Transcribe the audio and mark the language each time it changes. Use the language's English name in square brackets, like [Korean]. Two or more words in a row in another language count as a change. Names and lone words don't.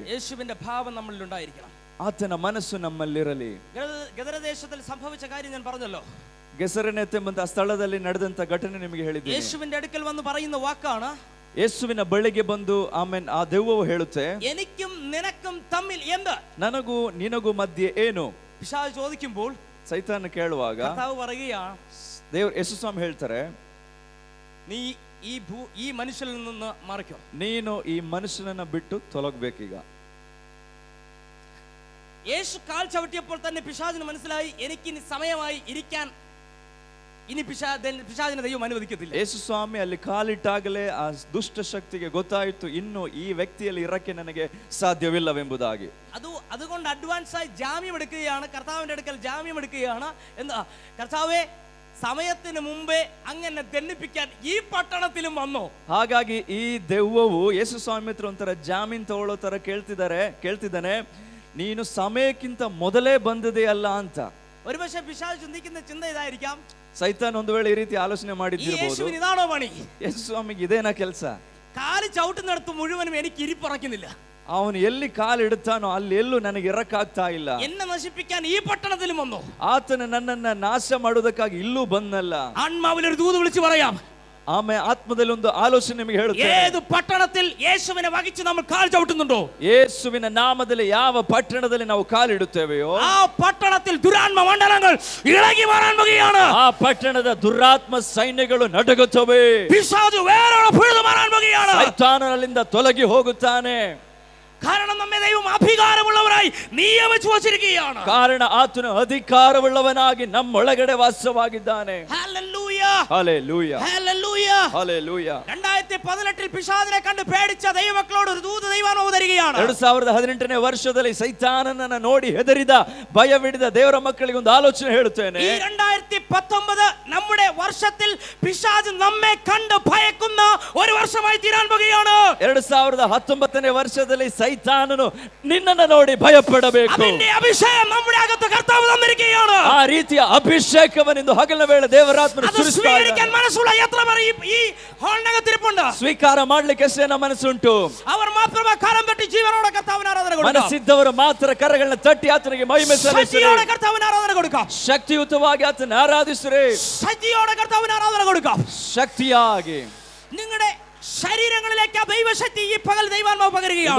[Malayalam] യേശുവിന്റെ ഭാവം നമ്മളിൽ ഉണ്ടായിരിക്കണം. [Kannada] ಆತನ ಮನಸ್ಸು ನಮ್ಮಲ್ಲಿರಲಿ. [Malayalam] ഗദരദേശത്തിൽ സംഭവിച്ച കാര്യം ഞാൻ പറഞ്ഞല്ലോ. [Kannada] ಗೆಸರೆನೆತ್ ಎಂಬಂತ ಸ್ಥಳದಲ್ಲಿ ನಡೆದಂತ ಘಟನೆ ನಿಮಗೆ ಹೇಳಿದ್ದೀನಿ. [Malayalam] യേശുവിന്റെ അടുക്കൽ വന്ന് പറയുന്ന വാക്കാണ്, [Kannada] ಯೇಸುವಿನ ಬಳಿಗೆ ಬಂದು ಆಮೇನ್ ಆ ದೆವ್ವವು ಹೇಳುತ್ತೆ, [Malayalam] എനിക്കും നിനക്കും തമ്മിൽ എന്ത്? [Kannada] ನನಗೂ ನಿನಗೂ ಮಧ್ಯೆ ಏನು? [Malayalam] പിശാച് ചോദിക്കുമ്പോൾ [Kannada] ಸೈತಾನ ಕೇಳುವಾಗ [Malayalam] കർത്താവ് പറയുകയാണ്, [Kannada] ದೇವರು ಯೇಸು ಸ್ವಾಮಿ ಹೇಳ್ತಾರೆ, [Malayalam] നീ ഈ മനുഷ്യനിൽ നിന്ന് മാറിക്കോ. [Kannada] ನೀನು ಈ ಮನುಷ್ಯನನ್ನ ಬಿಟ್ಟು ತೊಲಗಬೇಕೀಗ. [Malayalam] യേശു കാൽ ചവിട്ടിയപ്പോൾ തന്നെ പിശാചിന് മനസ്സിലായി, എനിക്ക് ഇനി സമയമായി ഇരിക്കാൻ ഇനി പിശാചിനെ ദൈവം അനുവദിക്കത്തില്ല. [Kannada] ಯೇಸು ಸ್ವಾಮಿ ಅಲ್ಲಿ ಕಾಲಿಟ್ಟಾಗಲೇ ಆ ದುಷ್ಟ ಶಕ್ತಿಗೆ ಗೊತ್ತಾಯಿತು, ಇನ್ನು ಈ ವ್ಯಕ್ತಿಯಲ್ಲಿ ಇರಕ್ಕೆ ನನಗೆ ಸಾಧ್ಯವಿಲ್ಲವೆಂಬುದಾಗಿ. [Malayalam] അതുകൊണ്ട് അഡ്വാൻസ് ആയി ജാമ്യം എടുക്കുകയാണ്, കർത്താവിന്റെ അടുക്കൽ ജാമ്യം എടുക്കുകയാണ്. എന്താ, കർത്താവേ സമയത്തിന് മുമ്പേ അങ്ങനെ ദണ്ഡിപ്പിക്കാൻ ഈ പട്ടണത്തിലും വന്നു. [Kannada] ಹಾಗಾಗಿ ಈ ದೆವ್ವವು ಯೇಸು ಸ್ವಾಮಿ ಹತ್ರ ಒಂಥರ ಜಾಮೀನ್ ತಗೊಳ್ಳೋ ತರ ಕೇಳ್ತಿದ್ದಾನೆ, ನೀನು ಸಮಯಕ್ಕಿಂತ ಮೊದಲೇ ಬಂದದೇ ಅಲ್ಲ ಅಂತ. [Malayalam] ഒരുപക്ഷെ പിശാച് ചിന്തിക്കുന്ന ചിന്ത ഇതായിരിക്കാം, [Kannada] ಸೈತಾನ್ ಒಂದು ವೇಳೆ ಈ ರೀತಿ ಆಲೋಚನೆ ಮಾಡಿದ್ದಿರಬಹುದು, [Malayalam] ഇതാണോ പണി, [Kannada] ಯೇಸು ಸ್ವಾಮಿಗೆ ಇದೇನಾ ಕೆಲಸ, [Malayalam] കാല് ചവിട്ടുന്നിടത്ത് മുഴുവനും എനിക്ക് ഇരിപ്പറക്കുന്നില്ല, [Kannada] ಅವನು ಎಲ್ಲಿ ಕಾಲಿಡುತ್ತಾನೋ ಅಲ್ಲಿ ಎಲ್ಲೂ ನನಗೆ ಇರಕ್ಕಾಗ್ತಾ ಇಲ್ಲ, [Malayalam] എന്നെ നശിപ്പിക്കാൻ ഈ പട്ടണത്തിലും വന്നു, [Kannada] ಆತನ ನನ್ನನ್ನ ನಾಶ ಮಾಡುವುದಕ್ಕಾಗಿ ಇಲ್ಲೂ ಬಂದಲ್ಲ. [Malayalam] ആത്മാവിൽ ഒരു ദൂത് വിളിച്ചു പറയാം, [Kannada] ಆಮೇಲೆ ಆತ್ಮದಲ್ಲಿ ಒಂದು ಆಲೋಚನೆ ನಿಮಗೆ ಹೇಳುತ್ತೇನೆ, [Malayalam] ഏത് പട്ടണത്തിൽ യേശുവിനെ വഹിച്ച് നമ്മൾ കാൽ ചവിട്ടുന്നുണ്ടോ, [Kannada] ಯೇಸುವಿನ ನಾಮದಲ್ಲಿ ಯಾವ ಪಟ್ಟಣದಲ್ಲಿ ನಾವು ಕಾಲಿಡುತ್ತೇವೆಯೋ [Malayalam] ആ പട്ടണത്തിൽ ദുരാത്മ മണ്ഡലങ്ങൾ ഇളകി മാറാൻ പോകുകയാണ്. [Kannada] ಆ ಪಟ್ಟಣದ ದುರಾತ್ಮ ಸೈನ್ಯಗಳು ನಡುಗುತ್ತವೆ, [Malayalam] പിശാച് വേരോടെ പിഴുതു മാറാൻ പോകുകയാണ്. [Kannada] ಸೈತಾನನಿಂದ ತೊಲಗಿ ಹೋಗುತ್ತಾನೆ. [Malayalam] കാരണം നമ്മെ ദൈവം അധികാരമുള്ളവരായി നിയമിച്ചു വച്ചിരിക്കുകയാണ്. [Kannada] ಕಾರಣ ಆತನು ಅಧಿಕಾರವುಳ್ಳವನಾಗಿ ನಮ್ಮೊಳಗಡೆ ವಾಸವಾಗಿದ್ದಾನೆ. [Malayalam] ഹല്ലേലൂയ, ഹല്ലേലൂയ, ഹല്ലേലൂയ, ഹല്ലേലൂയ. 2018 പിശാചിനെ കണ്ട് പേടിച്ച ദൈവമക്കളോട് ഒരു ദൂത് ദൈവം അവതരിക്കുകയാണ്. [Kannada] 2018ನೇ ವರ್ಷದಲ್ಲಿ ಸೈತಾನನನ್ನ ನೋಡಿ ಹೆದರಿದ ಭಯವಿಡಿದ ದೇವರ ಮಕ್ಕಳಿಗೆ ಒಂದು ಆಲೋಚನೆ ಹೇಳುತ್ತೇನೆ. [Malayalam] ഈ 2019 നമ്മുടെ വർഷത്തിൽ പിശാച് നമ്മെ കണ്ട് ഭയക്കുന്ന ഒരു വർഷമായി തീരാൻ പോകുകയാണ്. [Kannada] 2019ನೇ ವರ್ಷದಲ್ಲಿ ಸೈತಾನನು ನಿನ್ನನ್ನು ನೋಡಿ ಭಯಪಡಬೇಕು. [Malayalam] അതിന്റെ അഭിഷേകം നമ്മുടെ അകത്ത് കർത്താവ് തന്നിരിക്കുകയാണ്. [Kannada] ಆ ರೀತಿಯ ಅಭಿಷೇಕವನ್ನಿಂದು ಹಗಲ ವೇಳೆ ದೇವರಾತ್ಮನು ಸುರಿಸುತ್ತಾನೆ. [Malayalam] മനസ്സുള്ള എത്ര പേർ ഈ ഹാളിനകത്തിരിപ്പുണ്ട്? [Kannada] ಸ್ವೀಕಾರ ಮಾಡ್ಲಿಕ್ಕೆ ಎಷ್ಟು ಜನ ಮನಸ್ಸುಂಟು? [Malayalam] അവർ മാത്രമേ കരം തട്ടി ജീവനോടെ കർത്താവിന് ആരാധന കൊടുക്കാം. [Kannada] ಮನಸ್ಸಿದ್ದವರು ಮಾತ್ರ ಕರಗಳನ್ನ ತಟ್ಟಿ ಆತನಿಗೆ ಮಹಿಮೆ ಸಲ್ಲಿಸಿರಿ. [Malayalam] ശക്തിയോടെ കർത്താവിന് ആരാധന കൊടുക്കാം. [Kannada] ಶಕ್ತಿಯುತವಾಗಿ ಆತನ ಆರಾಧಿಸಿರಿ. [Malayalam] ശക്തിയോടെ കർത്താവിന് ആരാധന കൊടുക്കാം. [Kannada] ಶಕ್ತಿಯಾಗಿ [Malayalam] നിങ്ങളുടെ ശരീരങ്ങളിലേക്ക് ദൈവശക്തി ഈ പകൽ ദൈവാത്മാവ് പകരുകയാണ്.